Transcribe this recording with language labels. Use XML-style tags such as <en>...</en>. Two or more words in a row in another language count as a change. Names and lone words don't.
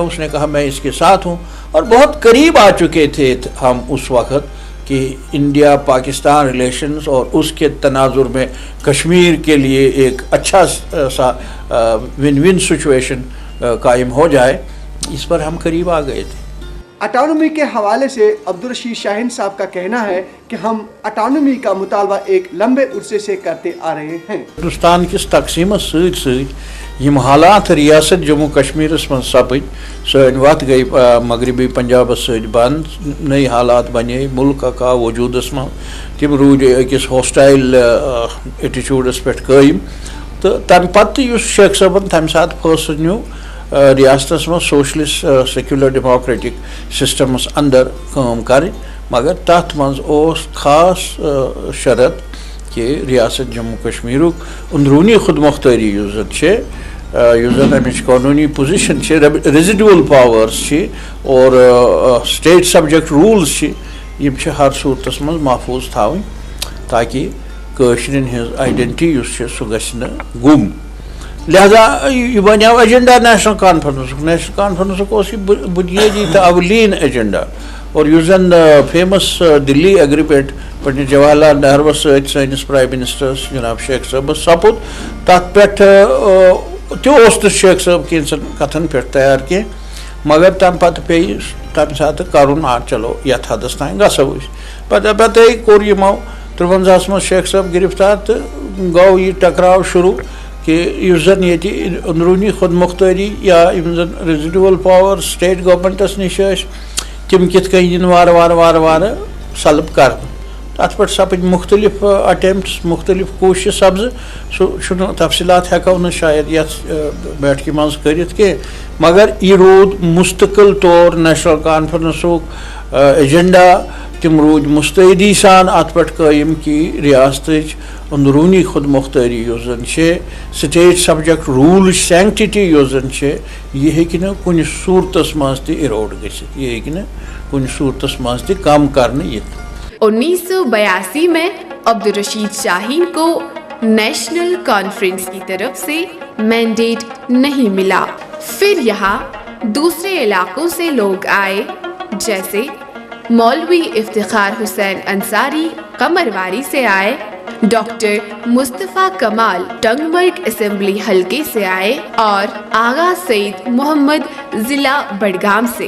<ur>اس نے کہا میں اس کے ساتھ ہوں، اور بہت قریب آ چکے تھے ہم اس وقت کہ انڈیا پاکستان ریلیشنز اور اس کے تناظر میں کشمیر کے لیے ایک اچھا سا</ur> <en>win win situation</en> <ur>قائم ہو جائے. اس پر ہم قریب آ گئے تھے. اٹانومی کے حوالے سے عبدالرشید شاہین صاحب کا کہنا ہے کہ ہم اٹانومی کا مطالبہ ایک لمبے عرصے سے کرتے آ رہے ہیں.</ur> <ks>ہندوستان کس تقسیم یم حالات ریاست جموں کشمیر من سپد سن وت گئی مغربی پنجاب ست بند، نئی حالات بنے ملک کا وجودس من تم روز اکس</ks> <en>hostile attitudes</en> <ks>پہ قائم. تو تمہ پتہ اس شیخ صاحبن تمہ سات فیصلہ نیو ریاستس من</ks> <en>socialist secular democratic systems</en> <ks>اندر کام کریں، مگر تر مز خاص شرط کہ ریاست جموں کشمیر اندرونی خود مختاری اس زن امچ قانونی پوزیشن</ks> <en>residual powers</en> <ks>اور</ks> <en>state subject rules</en> <ks>یم ہر صورتس مز محفوظ تھاؤن تاکہ قشرین ہز آئیڈینٹی سہ گژھِ نہٕ گم. لہذا یہ بنیو ایجنڈا نیشنل کانفرنسک اس بنیادی تو اولین ایجنڈا. اور اس زن فیمس دلی ایگریمنٹ پنڈت جواہر لال نہرو ست سٲنِس</ks> <en>prime minister's</en> <ks>جناب شیخ صٲبس سپُد، تتھ پٮ۪ٹھ تہِ اوس نہٕ شیخ صٲب کینٛژن کتھن پٮ۪ٹھ تیار کینٛہہ، مگر تمہِ پتہٕ پیٚیہِ تمہِ ساتہٕ کرُن چلو یتھ حدس تام گژھو أسۍ. پتہٕ کوٚر یِمو 53 منٛز شیخ صٲب گرفتار، تہٕ گوٚو یہِ ٹکراو شروع کہ اس زن یہ اندرونی خود مختاری یا یم زن</ks> <en>residual power state governments</en> <ks>نش تم کت کن وار وار وار وار سلب کر. تر پہ سپد مختلف اٹیمپٹس، مختلف کوشش سپز، سہ تفصیلات ہیکو نا شاید یتھ بیٹھکہ مز کرت کی، مگر یہ رود مستقل طور نیشنل کانفرنسک ایجنڈا. تم رود مستعدی سان ات پہ قائم کہ ریاست اندرونی خود مختاری اس زن</ks> <en>state subject rule sanctity</en> <ks>اس زن یہ ہیکہ نہ کن صورتس مز تہ ایروڈ گژھت، یہ ہیکہ نہ کن صورتس مز تہ کم کرنے یت.</ks> <ur>1982 میں عبدالرشید شاہین کو نیشنل کانفرنس کی طرف سے مینڈیٹ نہیں ملا. پھر یہاں دوسرے علاقوں سے لوگ آئے، جیسے مولوی افتخار حسین انصاری قمرواری سے آئے، ڈاکٹر مصطفیٰ کمال ٹنگمرگ اسمبلی حلقے سے آئے، اور آغا سعید محمد ضلع بڑگام سے.</ur>